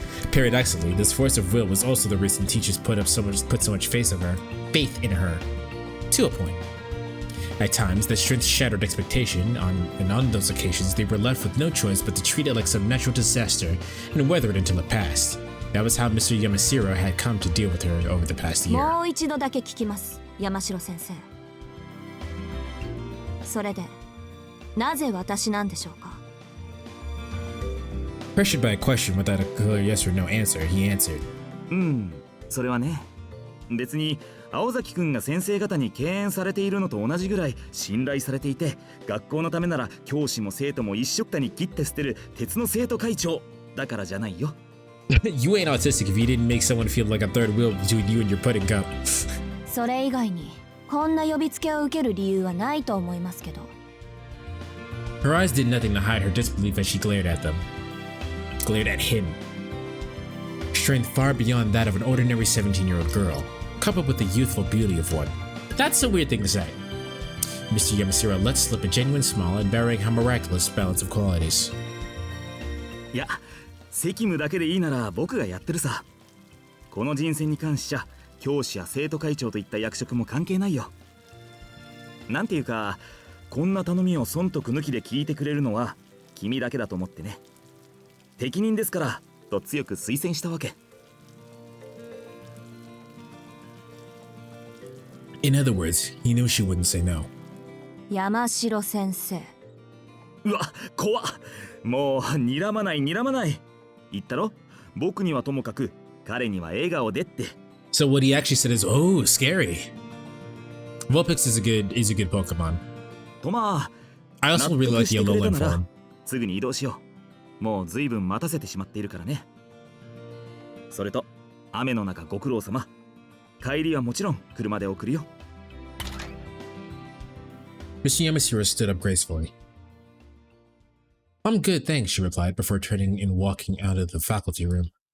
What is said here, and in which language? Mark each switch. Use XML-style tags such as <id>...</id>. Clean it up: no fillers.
<en>Paradoxically, this force of will was also the reason teachers put so much faith in her. To a point. At times, that strength shattered expectation, and on those occasions, they were left with no choice but to treat it like some natural disaster and weather it until it passed. That was how Mr. Yamashiro had come to deal with her over the past year.</en> <ja>もう一度だけ聞きます、山城先生。それで、なぜ私なんでしょうか。</ja> <en>Pressured by a question without a clear yes or no answer, he answered.</en> <ja>それはね、別に青崎くんが先生方に敬遠されているのと同じぐらい信頼されていて、学校のためなら教師も生徒も一緒くたに切って捨てる鉄の生徒会長だからじゃないよ。</ja> <en>You ain't autistic if you didn't make someone feel like a third wheel between you and your pudding cup.</en> <ja>それ以外にこんな呼びつけを受ける理由はないと思いますけど。</ja> <en>Her eyes did nothing to hide her disbelief as she glared at them. Glared at him. Strength far beyond that of an ordinary 17-year-old girl, coupled with the youthful beauty of one. That's a weird thing to say. Mr. Yamashiro let slip a genuine smile, embodying her miraculous balance of qualities.</en> <ja>いや、責務だけでいいなら僕がやってるさ。この人選に関しちゃ教師や生徒会長といった役職も関係ないよ。なんていうか、こんな頼みを損得抜きで聞いてくれるのは君だけだと思ってね。適任ですからと強く推薦したわけ。</ja> <en>In other words, he knew she wouldn't say no.</en> <ja>山城先生。うわ、怖っ。もう睨まない睨まない。言ったろ、僕にはともかく彼には笑顔でって。</ja> <en>So what he actually said is, oh, scary. Vulpix is a good Pokemon.</en> <ja>とまあ、</ja> <en>I also really like the Alolan form.</en> <ja>すぐに移動しよう。もうずいぶん待たせてしまっているからね。それと雨の中ご苦労様。帰りはもちろん車で送るよ。</ja> <en>Mr. Yamashiro stood up gracefully. I'm good, thanks, she replied before turning and walking out of the faculty room.</en>